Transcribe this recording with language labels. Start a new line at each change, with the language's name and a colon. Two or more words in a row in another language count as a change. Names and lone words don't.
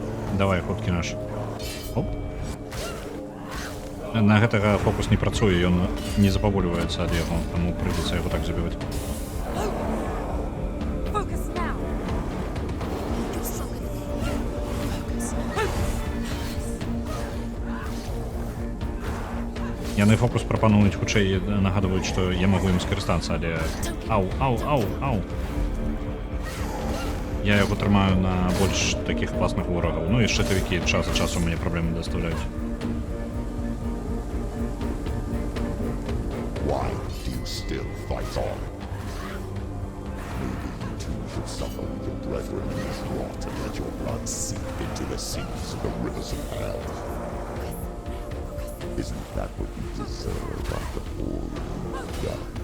Belarusian: Давай, хуткі наш. Оп. На гэтага фокус не працуе, ён не запавольваецца ад яго, таму прыйдзецца яго так забіваць.
English: Focus now. You're stronger than him. Focus.
Belarusian: Яны фокус прапануюць хутчэй нагадваюць, што я магу ім скарыстацца, але ау. Я яго трымаю на больш такіх класных ворагаў. Ну і шчытавікі час ад часу мне праблемы даставляюць.
English: Why do you still fight on? Maybe you too should suffer with your brethren in this rot and let your blood seep into the seas of the rivers of hell. Isn't that what you deserve after all you've done?